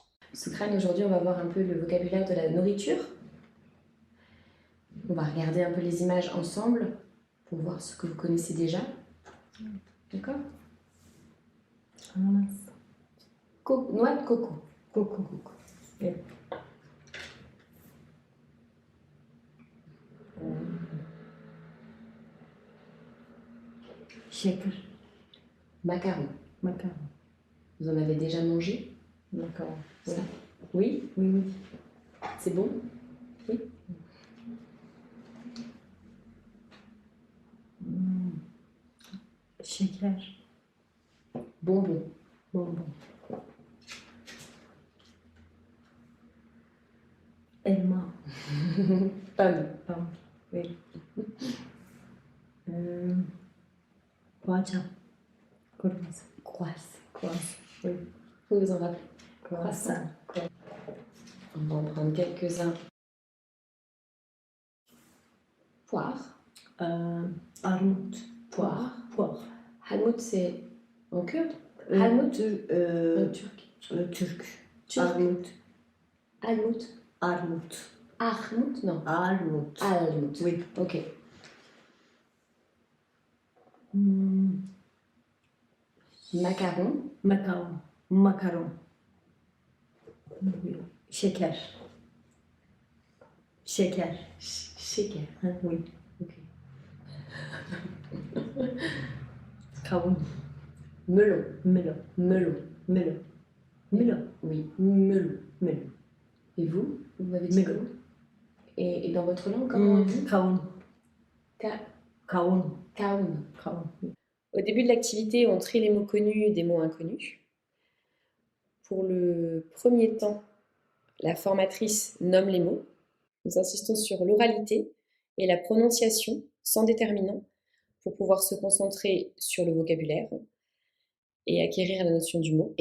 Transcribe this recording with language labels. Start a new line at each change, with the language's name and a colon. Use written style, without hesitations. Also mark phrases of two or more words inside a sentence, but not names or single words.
French: Socrane, aujourd'hui, on va voir un peu le vocabulaire de la nourriture. On va regarder un peu les images ensemble pour voir ce que vous connaissez déjà. D'accord? Ananas. Noix de coco. Coco.
Turkish: Evet. Şeker.
French: Macaron. Macaron. Vous en avez déjà mangé? Macaron. Ça? Oui? Oui. C'est bon? Oui?
Turkish: Şeker.
French: Bonbon. Bonbon. Elma. Pomme.
Turkish: Tamam. Oui. Poğaça. Kırmızı.
French: Croissant. Oui. Vous vous en rappelez? Croissant. On va en prendre quelques-uns. Poire.
Turkish: Armut.
French: Poire. Poire. Helmut, c'est en kurde? Helmut? En turc.
Turkish: Türk.
French: Turc.
Turkish: Armut. Helmut. Armut.
French: Armut? Non.
Turkish: Armut. Helmut.
French: Oui. Ok. Macaron. Macaron.
Turkish: Makaron. Şeker. Şeker. Shaker. Ha,
French: oui. Ok.
Turkish: Kavun.
French: Melon. Melon. Melon. Melon. Melon. Oui. Melon. Melon. Et vous? Vous m'avez dit Melon. comment? Et dans votre langue, comment on dit?
Turkish: Kavun. Ka- Kavun. Kaun. Kavun.
French: Au début de l'activité, on trie les mots connus des mots inconnus. Pour le premier temps, la formatrice nomme les mots. Nous insistons sur l'oralité et la prononciation sans déterminant pour pouvoir se concentrer sur le vocabulaire et acquérir la notion du mot.